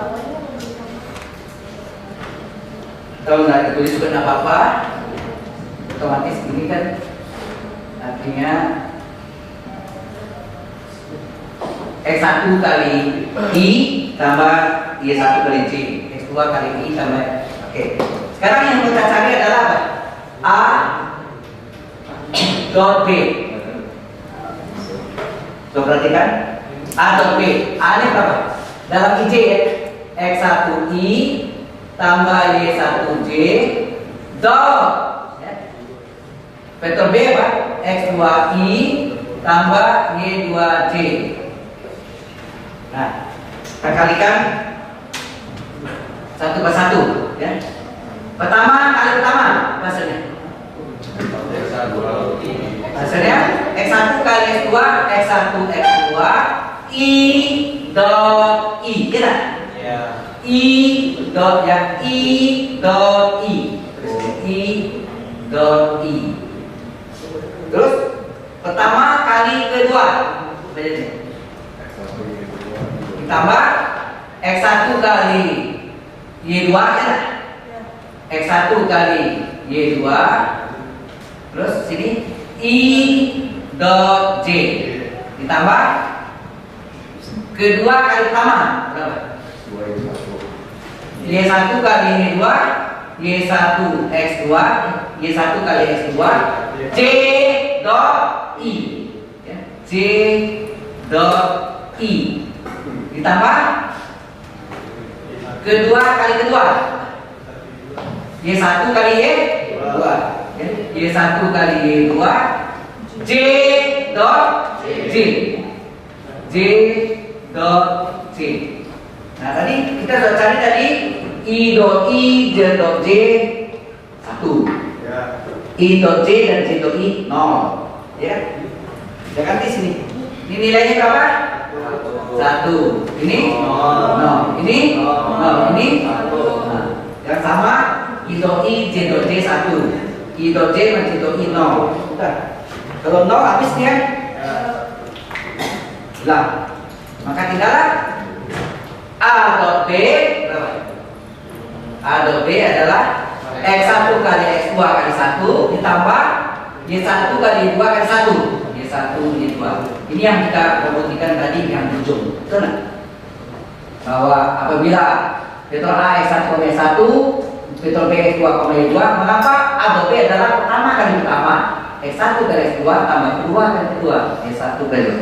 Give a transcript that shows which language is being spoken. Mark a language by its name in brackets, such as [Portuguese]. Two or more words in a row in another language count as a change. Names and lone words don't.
[Indonesian] Kalau nggak ditulis juga nggak apa-apa, otomatis ini kan artinya X1 kali I tambah Y1 kali J, X2 kali I tambah. Oke. Sekarang yang kita cari adalah apa? A dot B. Coba perhatikan A dot B. A ini berapa? Dalam IJ ya, X1I tambah Y1J dot ya. Vektor B apa? X2I tambah Y2J. Nah, kita kalikan satu per satu ya. Pertama kali pertama hasilnya. Hasilnya X1 kali X2, X1 X2 I dot I, ya. I dot ya, I dot I. I dot I. Terus pertama kali kedua. Ditambah X1 kali Y2 ya. X1 kali Y2. Terus sini I dot J. Ditambah kedua kali pertama berapa? Y1 kali Y2, Y1 X2, Y1 kali X2, J dot I, ya. J dot I. Ditambah kedua kali kedua, Y1 kali Y2, ya. Y1 kali Y2, J dot J, J dot J. Nah, tadi kita sudah cari tadi I dot I, J dot J 1, I dot J dan J dot I 0, ya. Kita ganti sini. Ini nilainya berapa? 1. Ini 0. Ini 0. Ini 1. Nah, yang sama I dot I, J dot J 1. I dot J dan J dot I 0. Udah. Kalau 0 habis dia hilang. Maka tinggallah A dot B berapa? A dot B adalah X1 kali X2 kali 1 ditambah Y1 kali Y2 kali 1. Y1 Y2. Ini yang kita perhatikan tadi yang ujung. Betul nggak? Bahwa apabila vektor A X1, Y1, vektor B X2, Y2, mengapa A dot B adalah pertama kali pertama, X1 kali X2 tambah Q2 kali Q2 Y1 kali Y2.